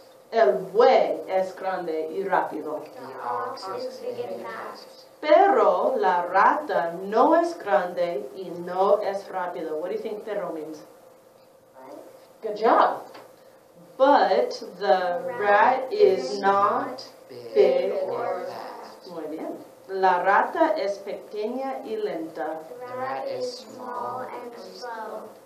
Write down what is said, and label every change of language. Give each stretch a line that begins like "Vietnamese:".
Spanish: El buey es grande y rápido.
English: The ox is big and fast.
Spanish: Pero la rata no es grande y no es rápido.
English: What do you think perro means? Good job. But the rat is not big or fast.
Spanish: Muy bien. La rata es pequeña y lenta.
English: The rat is small and slow.